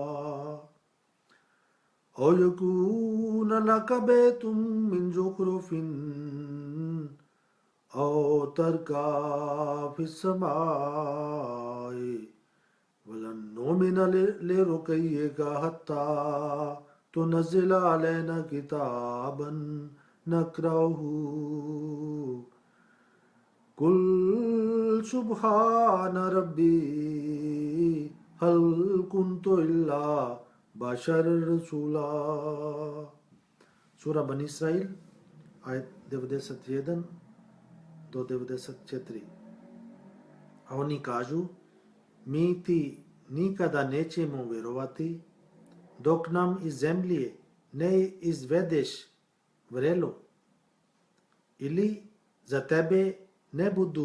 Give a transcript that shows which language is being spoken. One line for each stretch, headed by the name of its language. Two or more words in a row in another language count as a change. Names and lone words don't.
Arabic: أَوْ يَكُونَ لَكَ بَيْتٌ مِّن زُخْرُفٍ أَوْ تَرْقَىٰ فِي السَّمَاءِ وَلَنْ نُؤْمِنَ لِرُقِيِّكَ حَتَّى تُنَزِّلَ عَلَيْنَا كِتَابًا نَقْرَؤُهُ قُلْ سُبْحَانَ رَبِّي هَلْ كُنْتُ إِلَّا بَشَرًا رَسُولًا.
Bosnian: Sura Bani Israil, ajet 91 do 94. A oni kažu, mi ti nikada nećemo vjerovati dok nam iz zemlje ne izvedeš vrelo ili za tebe ne budu